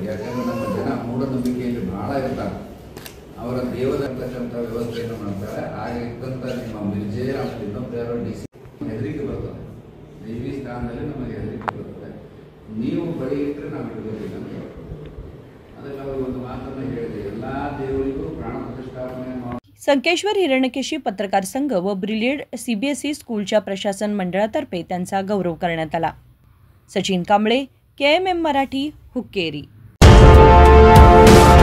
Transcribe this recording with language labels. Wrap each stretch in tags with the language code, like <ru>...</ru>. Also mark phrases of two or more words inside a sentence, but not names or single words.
<kn>ಯಾಕಂದ್ರೆ ನಮ್ಮ ಜನ ಮೂಢನಂಬಿಕೆಯಲ್ಲಿ ಬಹಳ ಇರ್ತಾರೆ, ಅವರ ದೇವದರ್ತಕ್ಕಂಥ ವ್ಯವಸ್ಥೆಯನ್ನು ಮಾಡ್ತಾರೆ। ಹಾಗೆ ಇದ್ದಂಥ ನಿಮ್ಮ ಮಿರ್ಜೆ ಆಮೇಲೆ ಇನ್ನೊಬ್ಬ ಯಾರೋ DC ಹೆದರಿಕೆ ಬರ್ತದೆ, ದೇವಿ ಸ್ಥಾನದಲ್ಲಿ ನಮಗೆ ಹೆದರಿಕೆ ಬರ್ತದೆ। ನೀವು ಬಳಿ ಇಟ್ಟರೆ ನಾವು ಇಡಬೇಕಿಲ್ಲ ಅಂತ ಅದಕ್ಕೆ ಅವರು ಒಂದು ಮಾತನ್ನು ಹೇಳಿದೆ, ಎಲ್ಲ ದೇವರಿಗೂ ಪ್ರಾಣ ಪ್ರತಿಷ್ಠಾಪನೆ ಮಾಡಿ।</kn> <mr>संकेश्वर हिरण्यकेशी पत्रकार संघ व ब्रिलियड CBSE स्कूलच्या प्रशासन मंडळातर्फे त्यांचा गौरव करण्यात आला। सचिन कांबळे, KMM मराठी, हुक्केरी।</mr>